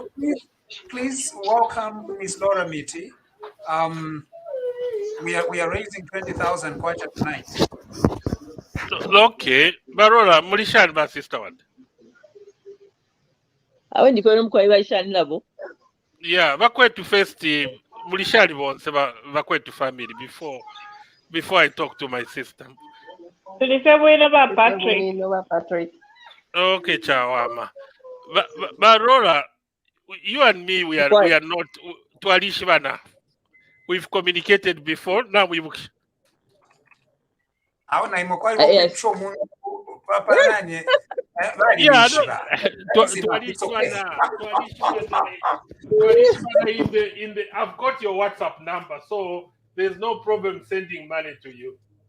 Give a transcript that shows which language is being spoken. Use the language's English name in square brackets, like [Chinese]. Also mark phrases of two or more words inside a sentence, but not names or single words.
[English] Please welcome Miss Laura Miti. We are raising 20,000 kwacha tonight. Okay, Barola, Mulishad, my sister one. Yeah, Bakwetu first, [Bemba] mulishali bonse Bakwetu [English] family before I talk to my sister. Patrick. Okay, Chawama. But Laura, you and me, we are not Tualishivana. We've communicated before. Now we yeah, in the I've got your WhatsApp number, so there's no problem sending money to you.